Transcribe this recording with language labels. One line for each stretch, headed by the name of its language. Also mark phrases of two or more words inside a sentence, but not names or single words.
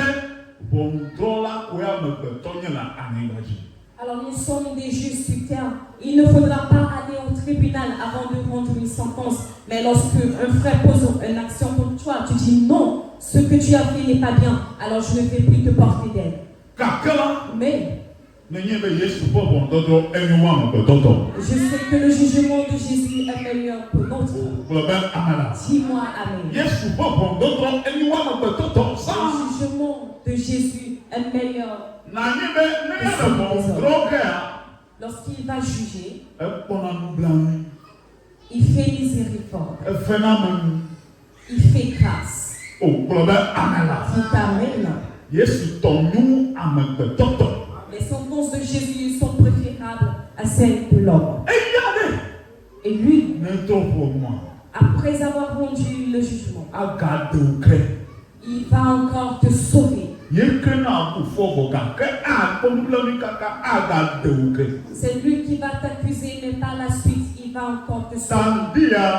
Ewe: Ʋɔnudrɔ̃la koe amegbetɔ nye le anyigba dzi.
French: Alors nous sommes des juges sur terre. Il ne faudra pas aller au tribunal avant de rendre une sentence. Mais lorsque un frère pose une action contre toi, tu dis non, ce que tu as fait n'est pas bien, alors je ne vais plus te porter d'aide. Mais
Ewe: nenye be Yesu ƒe ʋɔnudɔdrɔ̃ enyo wu amegbetɔtɔ.
French: je sais que le jugement de Jésus est meilleur que notre.
Ewe: Gblɔ be amena.
French: Dis-moi amen.
Ewe: Yesu ƒe ʋɔnudɔdrɔ̃ enyo wu amegbetɔtɔ.
French: Le jugement de Jésus est meilleur.
Ewe: Nanyi be ne ya le ʋɔnudrɔ̃ gea.
French: Lorsqu'il va juger,
Ewe: ekpɔna nublanui.
French: il fait miséricorde.
Ewe: Efena ame.
French: Il fait grâce.
Ewe: O gblɔ be amena.
French: Dis amen.
Ewe: Yesu tɔ nyo amegbetɔtɔ.
French: Les sentences de Jésus sont préférables à celles de l'homme. Et lui, après avoir rendu le jugement, il va encore te sauver. C'est lui qui va t'accuser, mais par la suite, il va encore te sauver.